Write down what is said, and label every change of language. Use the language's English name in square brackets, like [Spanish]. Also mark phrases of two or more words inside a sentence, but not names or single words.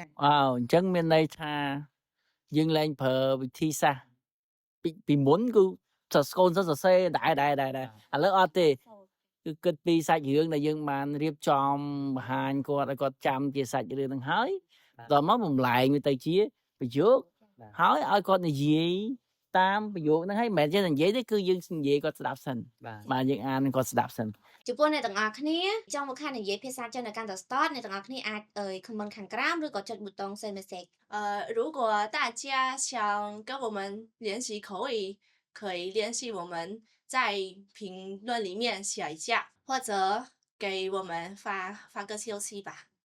[Khmer] អញ្ចឹងមានន័យថាយើងលែងប្រើវិធីសាស្ត្រពីមុនគឺកូនសរសេរដែរឥឡូវអត់ទេគឺគិតពីសាច់រឿងដែលយើងបានរៀបចំបង្ហាញគាត់ឲ្យគាត់ចាំជាសាច់រឿងហ្នឹងហើយដល់មកបំលែងវាទៅជាប្រយោគហើយឲ្យគាត់និយាយតាមប្រយោគហ្នឹងហើយមិនមែនចេះតែនិយាយទេគឺយើងនិយាយគាត់ស្ដាប់សិនបាទយើងអានគាត់ស្ដាប់សិន ចំពោះអ្នកទាំងអស់គ្នាចង់មកខាននិយាយភាសាចិននៅកាន់តែ start អ្នកទាំងអស់គ្នាអាច comment ខាងក្រោមឬក៏ចុចប៊ូតុង [English] send message [Chinese] 如果大家想跟我们练习口语可以联系我们在评论里面写一下或者给我们发个消息吧